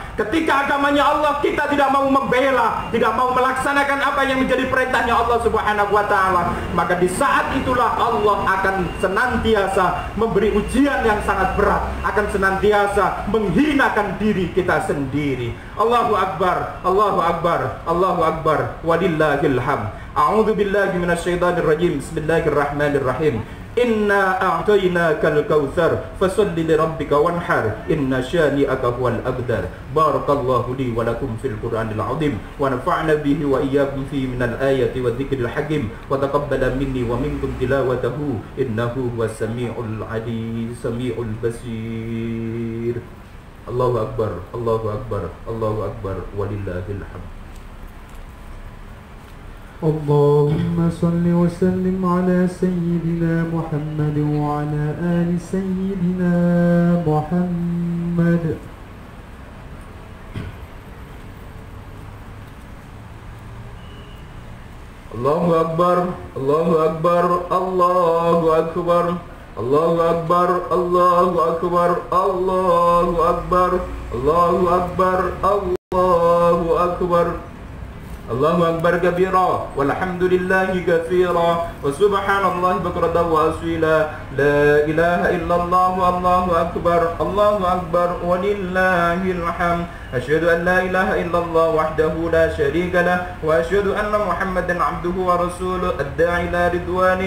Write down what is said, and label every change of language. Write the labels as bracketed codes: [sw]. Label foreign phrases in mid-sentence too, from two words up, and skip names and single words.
[id] Ketika agamanya Allah kita tidak mau membela, tidak mau melaksanakan apa yang menjadi perintahnya Allah [ar] سبحانه وتعالى, [id] maka di saat itulah Allah akan senantiasa memberi ujian yang sangat berat, akan senantiasa menghinakan diri kita sendiri. [ar] الله أكبر، الله أكبر، الله أكبر, ولله الحمد. أعوذ بالله من الشيطان الرجيم. بسم الله الرحمن الرحيم. إنا أعطيناك الكوثر فصل لربك وانحر إن شانئك هو الأبتر. بارك الله لي ولكم في القرآن العظيم ونفعنا به وإياكم في من الآيات والذكر الحكيم وتقبل مني ومنكم تلاوته إنه هو السميع العليم سميع البصير. الله أكبر، الله أكبر، الله أكبر، ولله الحمد. اللهم صل وسلم على سيدنا محمد وعلى آل سيدنا محمد. الله أكبر، الله أكبر، الله أكبر، الله أكبر، الله أكبر، الله أكبر، الله أكبر، الله أكبر. الله أكبر كبيرا والحمد لله كثيرا وسبحان الله بكرة وأصيلا. لا إله إلا الله والله أكبر، الله أكبر ولله الحمد. أشهد أن لا إله إلا الله وحده لا شريك له وأشهد أن محمدا عبده ورسوله الداعي إلى رضوانه.